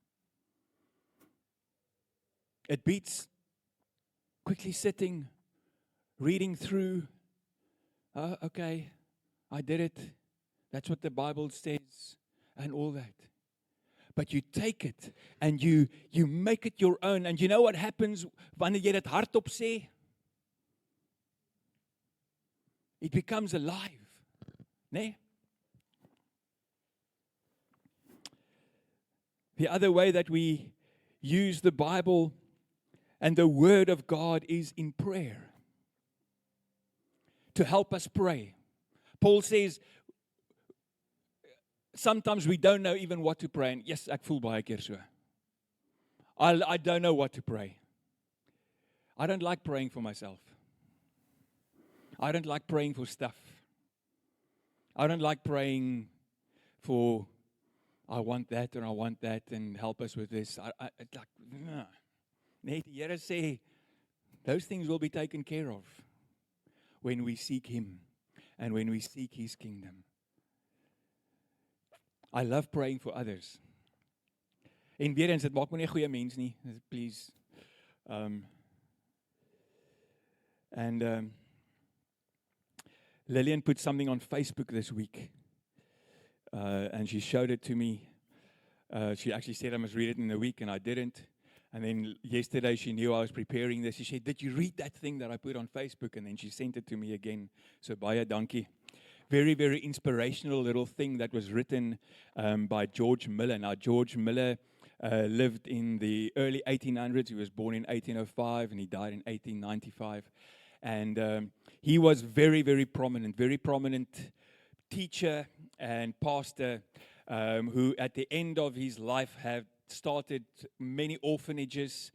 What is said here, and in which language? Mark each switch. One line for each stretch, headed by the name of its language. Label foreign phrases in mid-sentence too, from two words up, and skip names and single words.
English: It beats quickly sitting, reading through. Okay, I did it. That's what the Bible says and all that. But you take it and you make it your own. And you know what happens
Afrikaans: wanneer jy dit hardop sê?
English: It becomes alive. Nee? The other way that we use the Bible and the Word of God is in prayer. To help us pray. Paul says, sometimes we don't know even what to pray. And yes,
Afrikaans: ek voel baie keer so.
English: I don't know what to pray. I don't like praying for myself. I don't like praying for stuff. I don't like praying for, I want that and I want that and help us with this. It's like, nah.
Afrikaans: Nee, die Here sê,
English: those things will be taken care of when we seek Him and when we seek His kingdom. I love praying for others.
Afrikaans: En weer eens, dit maak my nie 'n goeie mens nie, please.
English: Lillian put something on Facebook this week, and she showed it to me. She actually said I must read it in a week, and I didn't. And then yesterday she knew I was preparing this. She said, "Did you read that thing that I put on Facebook?" And then she sent it to me again.
Afrikaans: So baie dankie.
English: Very, very inspirational little thing that was written by George Miller. Now, George Miller lived in the early 1800s. He was born in 1805 and he died in 1895. And he was very, very prominent teacher and pastor who at the end of his life had started many orphanages.